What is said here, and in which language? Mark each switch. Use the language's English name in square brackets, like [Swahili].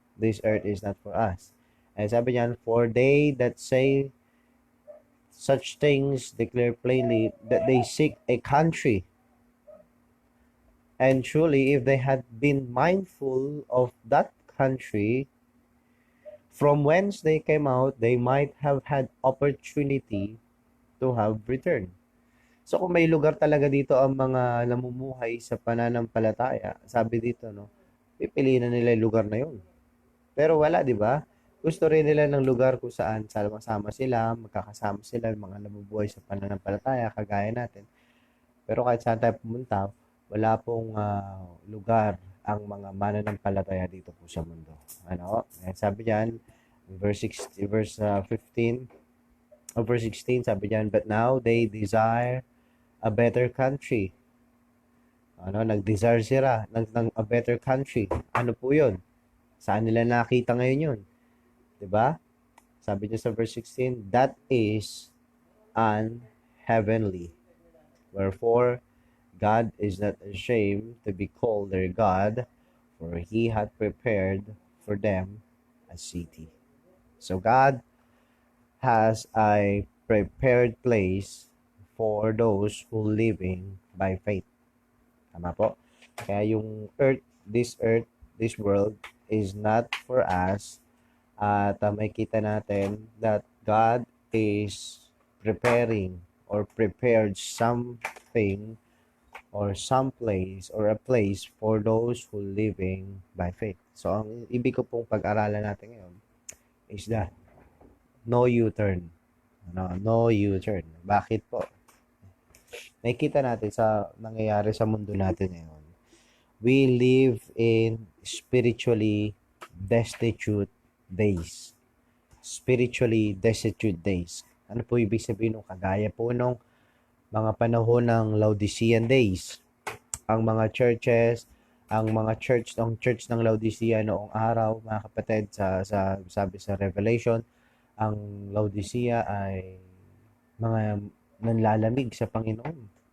[English] This earth is not for us. And [Filipino] sabi niyan, [English] "For they that say such things declare plainly that they seek a country. And truly, if they had been mindful of that country from whence they came out, they might have had opportunity to have returned." [Filipino] So kung may lugar talaga dito ang mga namumuhay sa pananampalataya, sabi dito, no, pipiliin na nila yung lugar na yun. Pero wala, di ba? Gusto rin nila ng lugar kung saan sama-sama sila, magkakasama sila, yung mga nabubuhay sa pananampalataya, kagaya natin. Pero kahit saan tayo pumunta, wala pong lugar ang mga mananampalataya dito po sa mundo. Ano? [English] Sabi diyan, verse 15, or verse 16, [Filipino] sabi diyan, [English] but now they desire a better country. [Filipino] Ano, nag-desire sila ng a better country. Ano po 'yun? Saan nila nakita ngayon 'yun? 'Di ba? Sabi niya sa verse 16, [English] that is unheavenly. Wherefore, God is not ashamed to be called their God, for he had prepared for them a city. So God has a prepared place for those who living by faith. [Filipino] Tama po? Kaya yung earth, [English] this world is not for us. [Filipino] At may kita natin [English] that God is preparing or prepared something or some place or a place for those who living by faith. [Filipino] So, ang ibig ko pong pag-aralan natin ngayon [English] is that no U-turn. No U-turn. [Filipino] Bakit po? Nakikita natin sa nangyayari sa mundo natin ngayon. [English] We live in spiritually destitute days. Spiritually destitute days. [Filipino] Ano po ibig sabihin nung kagaya po nung mga panahon ng Laodicean days? Ang mga churches, ang church ng Laodicea noong araw, mga kapatid, sa sabi sa Revelation, ang Laodicea ay mga nanlalamig sa Panginoon.